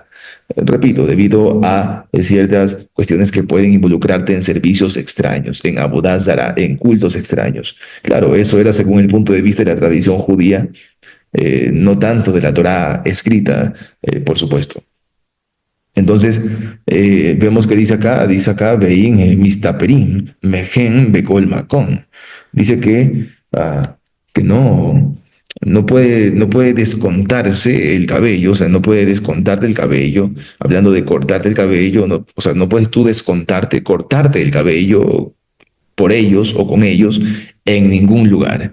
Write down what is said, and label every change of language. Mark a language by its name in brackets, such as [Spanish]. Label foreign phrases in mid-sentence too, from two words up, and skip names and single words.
[Spanish] Repito, debido a ciertas cuestiones que pueden involucrarte en servicios extraños, en [Hebrew] עבודה זרה, [Spanish] en cultos extraños. Claro, eso era según el punto de vista de la tradición judía, no tanto de la Torá escrita, por supuesto. Entonces, vemos que dice acá, [Hebrew] ואין מסתפרים מהן בכל מקום. [Spanish] Dice que no puede descontarse el cabello, o sea, no puede descontarte el cabello, hablando de cortarte el cabello, no, o sea, no puedes tú cortarte el cabello por ellos o con ellos en ningún lugar.